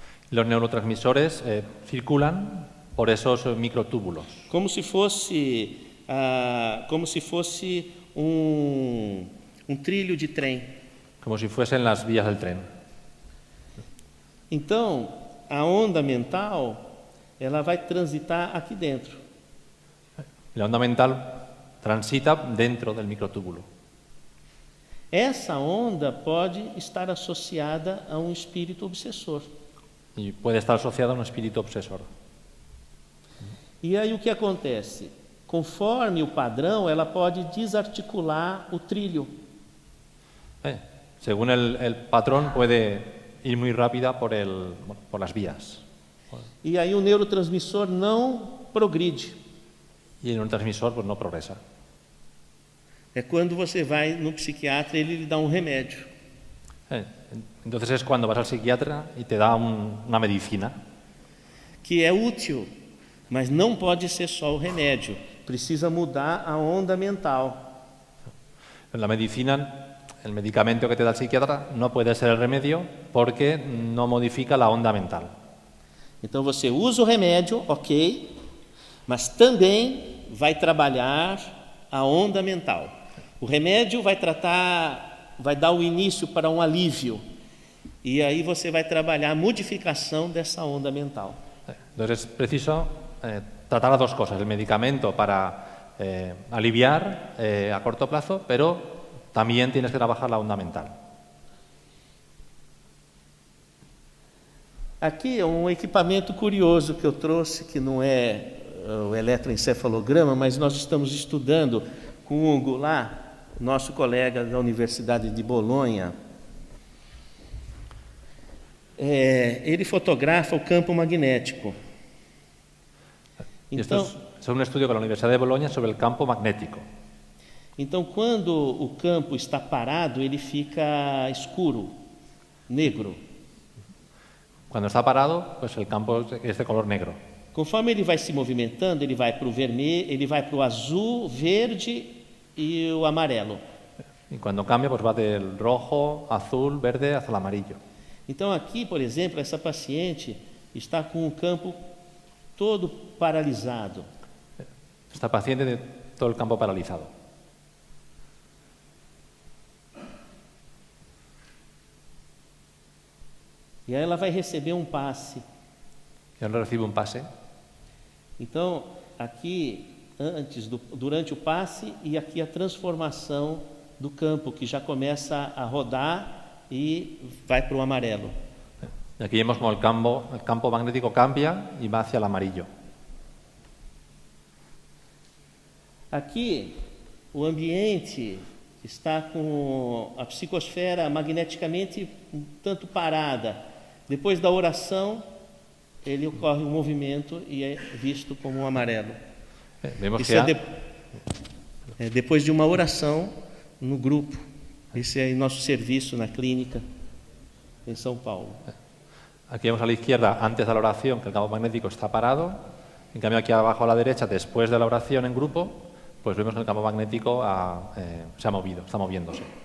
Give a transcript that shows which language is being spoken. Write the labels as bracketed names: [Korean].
[Spanish] Los neurotransmisores circulan por esos microtúbulos. [Portuguese] Como se fosse trilho de trem. [Spanish] Como si fuesen las vías del tren. [Portuguese] Então, a onda mental, ela vai transitar aqui dentro. [Spanish] La onda mental transita dentro del microtúbulo. [Portuguese] Essa onda pode estar associada a um espírito obsessor. [Spanish] Y puede estar asociada a un espíritu obsesor. [Portuguese] E aí o que acontece? Conforme o padrão, ela pode desarticular o trilho. [Spanish] Según el patrón, puede ir muy rápida por las vías. [Portuguese] E aí o neurotransmissor não progride. [Spanish] Y el neurotransmisor pues no progresa. [Portuguese] É quando você vai no psiquiatra e ele lhe dá um remédio. [Spanish] Entonces es cuando vas al psiquiatra y te da una medicina. [Portuguese] Que é útil, mas não pode ser só o remédio. Precisa mudar a onda mental. [Spanish] La medicina, el medicamento que te da el psiquiatra no puede ser el remedio porque no modifica la onda mental. [Portuguese] Então você usa o remédio, ok, mas também vai trabalhar a onda mental. O remédio vai dar o início para um alívio. E aí você vai trabalhar a modificação dessa onda mental. [Spanish] Entonces es preciso tratar las dos cosas, el medicamento para aliviar a corto plazo, pero también tienes que trabajar la onda mental. [Portuguese] Aqui é um equipamento curioso que eu trouxe, que não é o eletroencefalograma, mas nós estamos estudando com o Goulart, nosso colega da Universidade de Bolonha. Ele fotografa o campo magnético. Então, [Spanish] esto es un estudio con la Universidad de Bologna sobre el campo magnético. [Portuguese] Então, quando o campo está parado, ele fica escuro, negro. [Spanish] Cuando está parado, pues el campo es de color negro. [Portuguese] Conforme ele vai se movimentando, ele vai para o vermelho, ele vai para o azul, verde e o amarelo. [Spanish] Y cuando cambia, pues va del rojo, azul, verde hacia el amarillo. [Portuguese] Então aqui, por exemplo, essa paciente está com o campo todo paralisado. [Spanish] Esta paciente tiene todo el campo paralizado. [Portuguese] E aí ela vai receber um passe. [Spanish] Y ahora recibe un pase. [Portuguese] Então, aqui, durante o passe, e aqui a transformação do campo, que já começa a rodar e vai para o amarelo. [Spanish] Y aquí vemos como el campo magnético cambia y va hacia el amarillo. [Portuguese] Aqui, o ambiente está com a psicosfera magneticamente um tanto parada. Depois da oração, ele ocorre um movimento e é visto como um amarelo. [Spanish] Vemos [Portuguese] Isso que depois de uma oração no grupo. Esse é nosso serviço na clínica em São Paulo. [Spanish] aquí vemos a la izquierda, antes de la oración, que el campo magnético está parado. En cambio, aquí abajo a la derecha, después de la oración en grupo, pues vemos que el campo magnético se ha movido, está moviéndose.